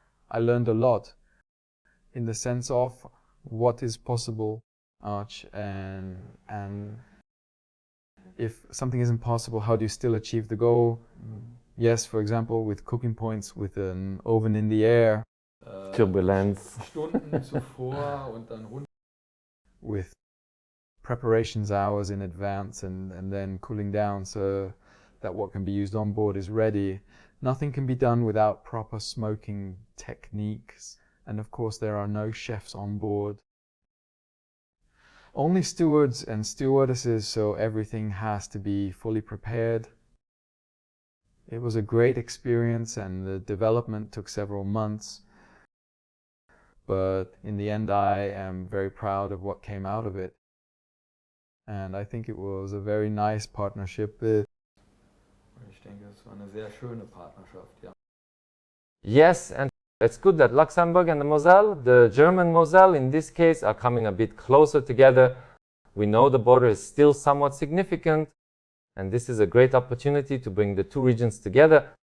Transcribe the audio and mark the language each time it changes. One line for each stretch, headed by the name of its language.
English: I learned a lot in the sense of what is possible, and if something isn't possible, how do you still achieve the goal? Yes, for example, with cooking points, with an oven in the air. Turbulence.
German: Stunden zuvor und dann runter.
English: With preparations hours in advance and then cooling down so that what can be used on board is ready. Nothing can be done without proper smoking techniques. And of course there are no chefs on board. Only stewards and stewardesses, so everything has to be fully prepared. It was a great experience and the development took several months. But in the end I am very proud of what came out of it. And I think it was a very nice partnership.
German: Ich denke, es war eine sehr schöne Partnerschaft, ja.
English: Yes, and it's good that Luxembourg and the Moselle, the German Moselle in this case, are coming a bit closer together. We know the border is still somewhat significant, and this is a great opportunity to bring the two regions together.